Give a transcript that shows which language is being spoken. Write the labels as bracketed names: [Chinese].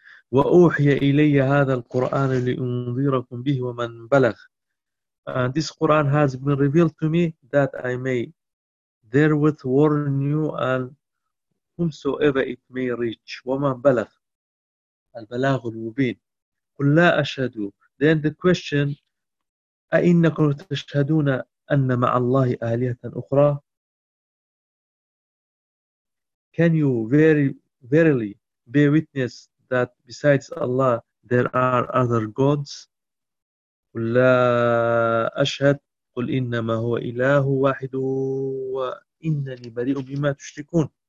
[Arabic] وَأُوحِيَ إِلَيَّ هَذَا الْقُرْآنَ لِأُنذِيرَكُمْ بِهِ وَمَنْ بَلَغْ. [English] This Quran has been revealed to me that I may therewith warn you and whomsoever it may reach. [Arabic] وَمَنْ بَلَغْ. الْبَلَاغُ الْمُبِينُ. قُلْ لَا أَشْهَدُ. [English] Then the question, [Arabic] أَإِنَّكُمْ تَشْهَدُونَ أَنَّ مَعَ اللَّهِ آلِهَةً أُخْرَى. [English] Can you verily bear witness that besides Allah there are other gods? [Arabic] قُلْ لَا أَشْهَدُ. قُلْ إِنَّمَا هُوَ إِلَهُ وَاحِدُ وَإِنَّنِي بَرِيءٌ بِمَا تُشْرِكُونَ.